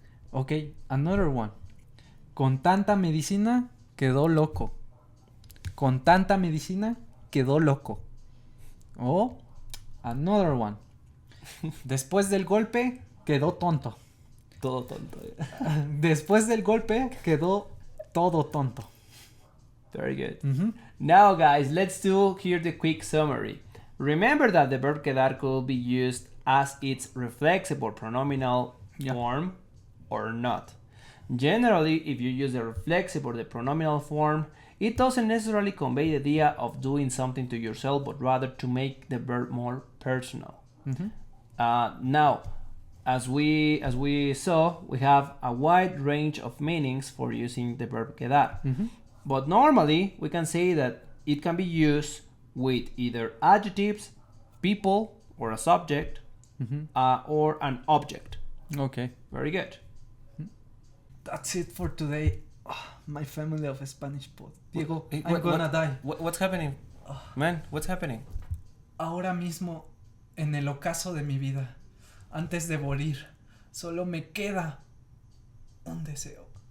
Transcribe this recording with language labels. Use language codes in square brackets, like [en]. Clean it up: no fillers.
[en] Ok, another one. [es] Con tanta medicina quedó loco. Con tanta medicina quedó loco. [en] O another one. [es] Después del golpe quedó tonto. Todo tonto. Después del golpe quedó todo tonto. [en] Very good. Now, guys, let's do here the quick summary. Remember that the verb quedar could be used as its reflexive or pronominal form or not. Generally, if you use the reflexive or the pronominal form, it doesn't necessarily convey the idea of doing something to yourself, but rather to make the verb more personal. Now, as we saw, we have a wide range of meanings for using the verb quedar. But normally, we can say that it can be used with either adjectives, people, or a subject, or an object. Okay. Very good. That's it for today. My family of Spanish pod. Diego, I'm What- gonna die. What's happening? Man, what's happening? [es] Ahora mismo, en el ocaso de mi vida, antes de morir, solo me queda un deseo.